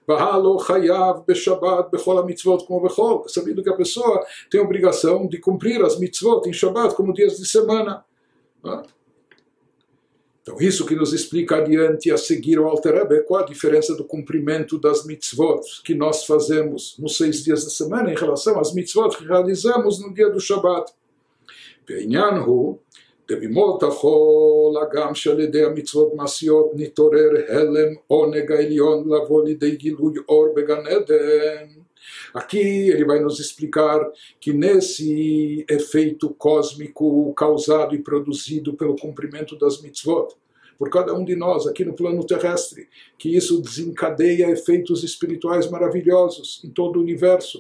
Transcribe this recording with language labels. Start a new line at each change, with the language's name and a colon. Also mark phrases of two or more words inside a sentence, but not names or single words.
Portuguese: Sabido que a pessoa tem a obrigação de cumprir as mitzvot em Shabbat como dias de semana. Então isso que nos explica adiante a seguir o Alter Rebbe, qual a diferença do cumprimento das mitzvot que nós fazemos nos 6 dias da semana em relação às mitzvot que realizamos no dia do Shabbat.
Hebrew: דבימות החול, הגם שעל ידי המצוות מעשיות נתעורר הלם עונג העליון לבוא לידי גילוי אור בגן עדן.
Portuguese: Aqui ele vai nos explicar que nesse efeito cósmico causado e produzido pelo cumprimento das mitzvot, por cada um de nós aqui no plano terrestre, que isso desencadeia efeitos espirituais maravilhosos em todo o universo.